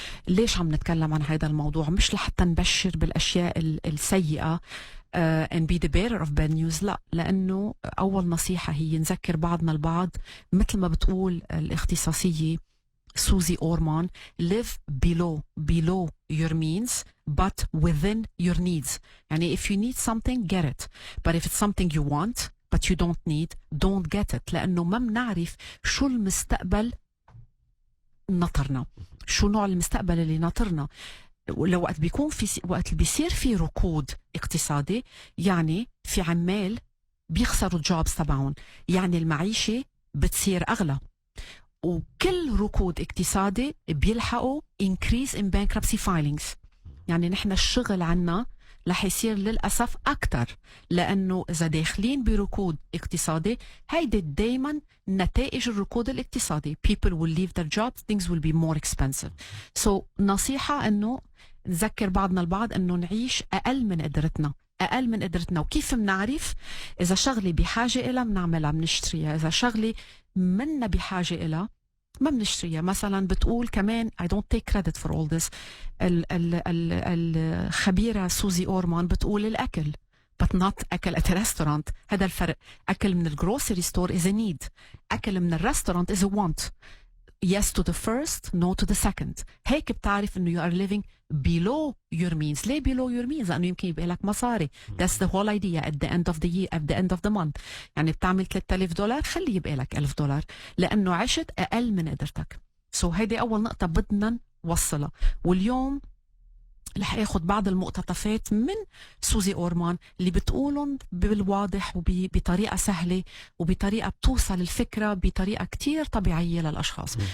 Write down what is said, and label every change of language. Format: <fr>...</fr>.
<ar>ليش عم نتكلم عن هذا الموضوع؟ مش لحتى نبشر بالاشياء السيئة</ar> <en>and be the bearer of bad news،</en> <ar>لا، لانه اول نصيحة هي نذكر بعضنا البعض مثل ما بتقول الاختصاصية Süze Orman,</ar> <en>live below your means but within your needs. يعني if you need something, get it. But if it's something you want but you don't need, don't get it.</en> <ar>لأنه ما بنعرف شو المستقبل نطرنا، شو نوع المستقبل اللي نطرنا. لو وقت بيكون وقت بيصير في ركود اقتصادي، يعني في عمال بيخسروا الجوبز تبعهم. يعني المعيشة بتصير أغلى، وكل ركود اقتصادي بيلحقوا</ar> <en>increase in bankruptcy filings.</en> <ar>يعني نحن الشغل عنا رح يصير للأسف أكتر، لأنه إذا داخلين بركود اقتصادي هيدي دايما نتائج الركود الاقتصادي.</ar> <en>People will leave their jobs, things will be more expensive.</en> <ar>So نصيحة أنه نذكر بعضنا البعض أنه نعيش أقل من قدرتنا، أقل من قدرتنا. وكيف منعرف؟ إذا شغلي بحاجة إلها منعملها منشتريها، إذا شغلي منا بحاجة إلها ما بنشتريها. مثلا بتقول كمان</ar> <en>I don't take credit for all this.</en> <ar>الخبيرة سوزي أورمان بتقول الأكل</ar> <en>but not</en> <ar>أكل</ar> <en>at a restaurant.</en> <ar>هذا الفرق. أكل من الجروسري ستور</ar> <en>is a need.</en> <ar>أكل من الرestaurant</ar> <en>is a want. Yes to the first, no to the second.</en> <ar>هيك بتعرف إنه</ar> <en>you are living below your means.</en> <ar>ليه</ar> <en>below your means؟</en> <ar>لأنه يمكن يبقى لك مصاري.</ar> <en>That's the whole idea at the end of the year, at the end of the month.</en> <ar>يعني بتعمل $3000 خلي يبقى لك $1000 لأنه عشت أقل من قدرتك. So هيدي أول نقطة بدنا نوصلها. واليوم رح اخذ بعض المقتطفات من سوزي أورمان اللي بتقولن بالواضح وبطريقة سهلة وبطريقة بتوصل الفكرة بطريقة كتير طبيعية للأشخاص.</ar>